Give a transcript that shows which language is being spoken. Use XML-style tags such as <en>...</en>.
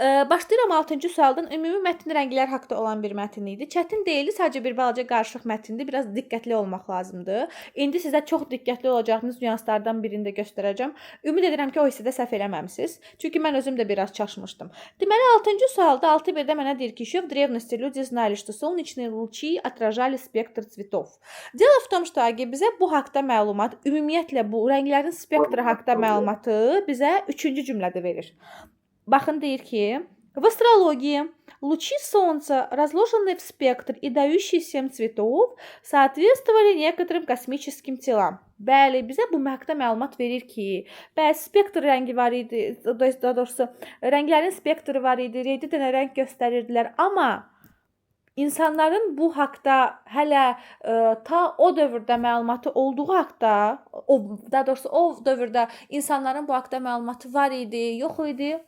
<az>Başlayıram 6-cı sualdan. Ümumi mətn rənglər haqqında olan bir mətn idi. Çətin deyildi, sadəcə bir balaca qarışıq mətndir. Biraz diqqətli olmaq lazımdır. İndi sizə çox diqqətli olacağınız nüanslardan birini də göstərəcəm. Ümid edirəm ki, o hissədə səhv eləməmisiniz. Çünki mən özüm də biraz çaşmışdım. Deməli, 6-cı sualda 6.1-də mənə deyir ki,</az> <ru>еще в древности люди знали, что солнечные лучи отражали спектр цветов. Дело в том, что</ru> <az>bizə bu haqqda məlumat, ümumiyyətlə bu rənglərin spektri haqqında məlumatı bizə 3-cü cümlədə verir. Baxın, deyir ki,</az> <ru>в астрологии лучи Солнца, разложенные в спектр и дающие 7 цветов, соответствовали некоторым космическим телам.</ru> <az>Bəli, bizə bu haqqda məlumat verir ki, spektr rəngi var idi, daha doğrusu rənglərin spektri var idi, 7 dənə rəng göstərirdilər, amma İnsanların bu haqqda hələ ta o dövrdə məlumatı olduğu haqqda, daha doğrusu o dövrdə insanların bu haqqda məlumatı var idi, yox idi.</az>